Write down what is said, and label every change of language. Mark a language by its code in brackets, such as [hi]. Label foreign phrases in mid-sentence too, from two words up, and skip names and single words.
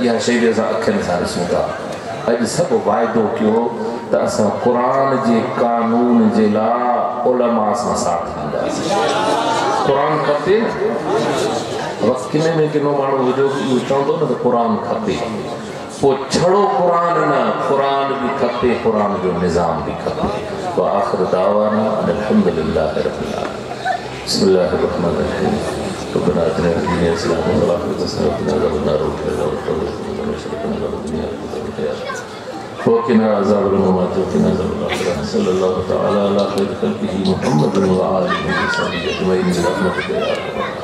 [sd] इहा शइ बि असां अखियुनि सां ॾिसूं था। अॼु सभु वाइदो कयो त असां क़ुरान जे कानून जे लाइ उलमा सां साथ ॾींदासीं। क़ुरान खपे न, वक़्त किने में किनो माण्हू हुजो इहो चवंदो न त क़ुरान खपे, पोइ छड़ो क़ुरान न, क़ुरान बि खपे, क़ुरान जो निज़ाम बि खपे। [ar] و آخر دعوانا الحمد لله رب العالمين. بسم الله الرحمن الرحيم ربنا آتنا في الدنيا حسنة و في الآخرة حسنة و قنا عذاب النار صلى الله تعالى على خير خلقه محمد و آله و صحبه أجمعين.